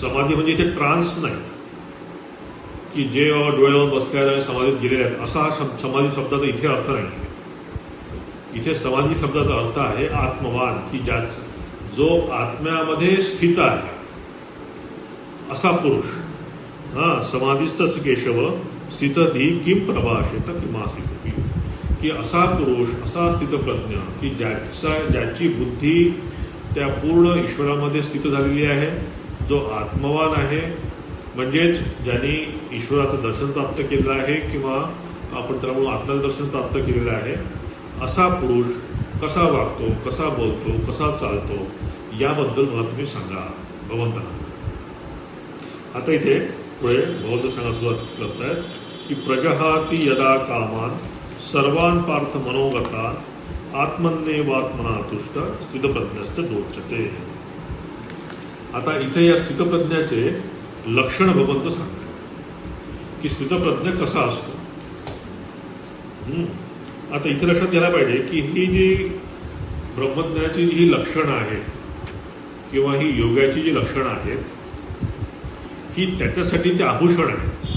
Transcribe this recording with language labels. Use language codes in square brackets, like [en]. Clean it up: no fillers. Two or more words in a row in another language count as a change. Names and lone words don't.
[mr] समाधी म्हणजे इथे ट्रान्स नाही की जे डोळे लावून बसले आहेत आणि समाधीत गेलेले आहेत, असा हा समाधी शब्दाचा इथे अर्थ नाही. इथे समाधी शब्दाचा अर्थ आहे आत्मवान, की जो आत्म्यामध्ये स्थित आहे असा पुरुष. [sa] समाधीस्तस्य केशव स्थितधी किम प्रभाषेत किमासित, [mr] की असा पुरुष, असा स्थितप्रज्ञ की ज्याची बुद्धी त्या पूर्ण ईश्वरामध्ये स्थित झालेली आहे, जो आत्मवान आहे, म्हणजेच ज्यांनी ईश्वराचं दर्शन प्राप्त केलेलं आहे किंवा आपण त्याला म्हणून आत्मदर्शन प्राप्त केलेलं आहे, असा पुरुष कसा वागतो, कसा बोलतो, कसा चालतो, याबद्दल मला तुम्ही सांगा भगवंतांना. आता इथे पुढे भगवंत सांगा सुरुवात करत आहेत की [sa] प्रजहाती यदा कामान सर्वान पार्थ मनोगता आत्मन्येवात्मना तुष्ट स्थितप्रज्ञस्थ दोच्यते. [mr] आता इथे या स्थितप्रज्ञाचे लक्षण भगवंत सांगतात की स्थितप्रज्ञ कसा असतो. आता इथे लक्षात घ्यायला पाहिजे की ही जी ब्रह्मज्ञानाची जी लक्षणं आहेत किंवा ही योगाची जी लक्षणं आहेत, ही त्याच्यासाठी ते आभूषण आहे.